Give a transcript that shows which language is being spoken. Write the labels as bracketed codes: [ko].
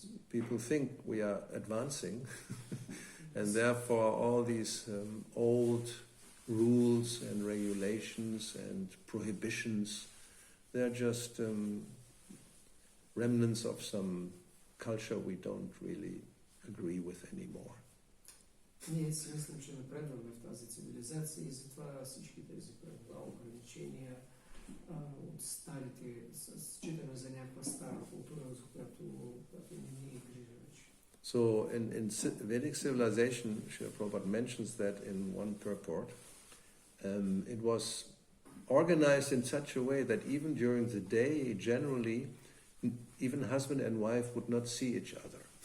[en] People think we are advancing, and therefore all these old rules and regulations and prohibitions, they're just remnants of some culture we don't really agree with anymore. [bg] Ние си мислим, че напредваме в тази цивилизация и затова всички тези правила, ограничения от старите, считаме за някаква стара култура, за която не ни грижа вече. [en] So in Vedic civilization, Srila Prabhupada mentions that in one purport, it was organized in such a way that even during the day, generally, even husband and wife would not see each other.